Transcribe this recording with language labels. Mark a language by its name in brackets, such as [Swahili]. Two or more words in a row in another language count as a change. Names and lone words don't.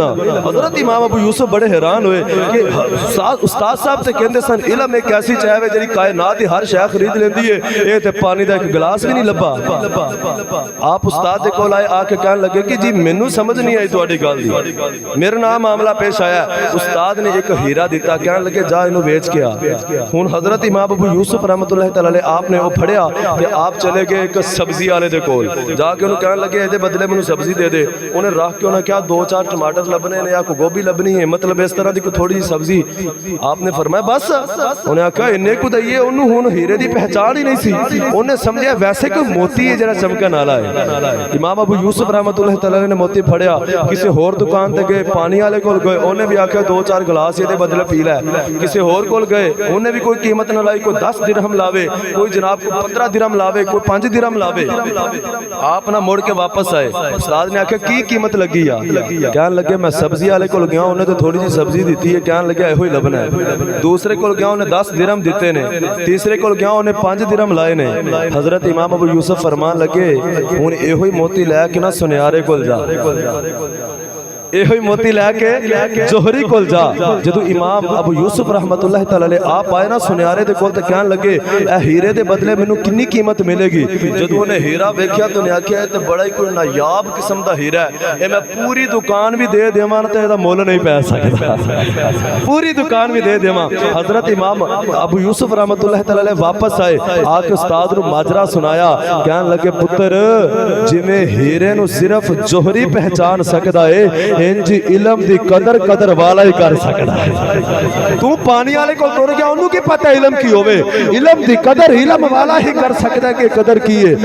[Punjabi] حضرت امام ابو یوسف بڑے حیران ہوئے کہ استاد صاحب تے کہندے سن علم اک ایسی چیز ہے جہڑی کائنات دی ہر شے خرید لیندی ہے، یہ تے پانی دا اک گلاس بھی نہیں لبھا. آپ استاد دے کول آئے آ کے کہن لگے کہ جی مینوں سمجھ نہیں آئی تہاڈی گل دی، میرے نال معاملہ پیش آیا. استاد نے اک ہیرا دتا، کہن لگے جا اینوں ویچ کے آ. ہن حضرت امام ابو یوسف [Arabic] رحمة الله تعالى عليه [Punjabi] آپنے او پھڑیا تے آپ چلے گئے اک سبزی والے دے کول جا کے اونہاں کہن لگے ایہدے بدلے مینوں سبزی دے دے. اونہاں رکھ کے اونہاں کیا 2-4 ٹماٹر لبھنے نے یا کوئی گوبھی لبھنی ہے، مطلب اس طرح کی کوئی تھوڑی جی سبزی. آپنے فرمایا بس، اونہاں آکھیا اینے کو دئیے، اونہاں نے ہن ہیرے کی پہچان ہی نہیں سی، اونہاں سمجھیا ویسے کوئی موتی ہے ذرا چمکن والا ہے. امام ابو یوسف [Arabic] رحمة الله تعالى [Punjabi] نے موتی پھڑیا، کسی ہور دکان تے گئے، پانی والے کول گئے، اونہاں بھی آکھیا 2-4 گلاس ایہدے بدلے پی لے. کسی ہور کول گئے، اونہاں بھی کوئی قیمت نہ لائی، کوئی 10 درہم لاوے، کوئی جناب کو 15 درہم لاوے، کوئی 5 درہم لاوے. آپ نا مڑ کے واپس آئے. استاد نے آکھیا کی قیمت لگی آ؟ کہن لگے میں سبزی والے کو گیا، اونہاں تو تھوڑی جی سبزی دی ہے، کہن لگے ایہو ہی لبھنا ہے. دوسرے کو گیا، اونہاں 10 درہم دتے نے۔ تیسرے کو گیا، اونہاں 5 درہم لائے نے. حضرت امام ابو یوسف فرمان لگے ہن ایہو ہی موتی لے کے نا سنیارے کول جا، ایہو ہی موتی لے کے جوہری کول جا. جدوں امام ابو یوسف [Arabic] رحمة الله تعالى عليه [Punjabi] آپ آئے نا سنیارے دے کول، تے کہن لگے اے ہیرے دے بدلے مینوں کتنی قیمت ملے گی? جدوں اونہاں ہیرا ویکھیا تو نے آکھیا تے بڑا ہی کوئی نایاب قسم دا ہیرا ہے، اے میں پوری دکان بھی دے دیواں تے ایدا مل نہیں پے سکدا، پوری دکان بھی دے دیواں. حضرت امام ابو یوسف [Arabic] رحمة الله تعالى عليه [Punjabi] واپس آئے، آ کے استاد نوں ماجرا سنایا. کہن لگے پتر جیویں ہیرے نوں صرف جوہری پہچان سکدا ہے، اینج علم دی قدر والا ہی کر سکدا ہے. تو پانی والے کو ٹر گیا، اونہاں نے کی پتا علم کی ہووے؟ علم دی قدر علم والا ہی کر سکدا ہے کہ قدر کی ہے.